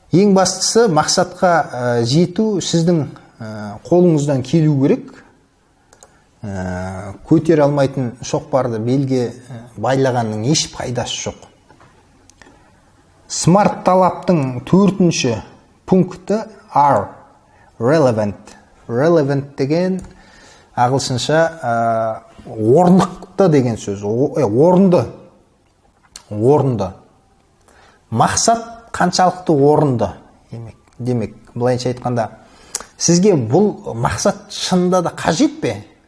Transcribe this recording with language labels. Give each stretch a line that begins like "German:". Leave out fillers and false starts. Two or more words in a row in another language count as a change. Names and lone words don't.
Kazakh: Ең бастысы мақсатқа жету сіздің қолыңыздан келу керек. Көтере алмайтын шоқпарды белге байлағанның еш пайдасы жоқ. Смарт талаптың 4-ші пункті
English: are relevant.
Kazakh: Relevant деген ағылшынша орнықты деген сөз. Орынды. Мақсат қаншалықты орынды. Демек, былайша айтқанда, сізге бұл мақсат шынында да қажет пе?